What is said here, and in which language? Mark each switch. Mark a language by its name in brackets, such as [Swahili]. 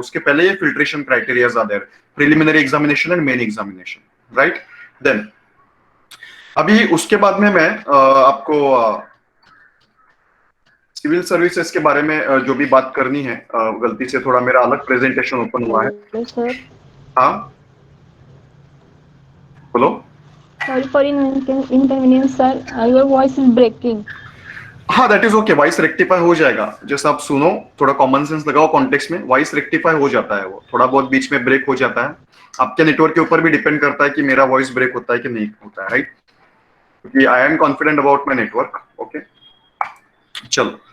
[Hindi] उसके पहले ये filtration criteria are there, preliminary examination and main examination, right. Then अभी उसके बाद में मैं आपको सिविल सर्विसेज के बारे में जो भी बात करनी है, गलती से थोड़ा मेरा अलग प्रेजेंटेशन ओपन हुआ है। हेलो सर, हाँ, बोलो। [English] sorry for inconvenience sir, your voice is breaking. [Hindi] हाँ, [English] that is okay, [Hindi] voice rectify हो जाएगा। जैसे आप सुनो, थोड़ा कॉमन सेंस लगाओ कॉन्टेक्स्ट में, वॉइस रेक्टिफाई हो जाता है, वो थोड़ा बहुत बीच में ब्रेक हो जाता है। आपके नेटवर्क के ऊपर भी डिपेंड करता है कि मेरा वॉइस ब्रेक होता है कि नहीं होता है, राइट। क्योंकि [English] I am confident about my network. [Hindi] Okay, चलो।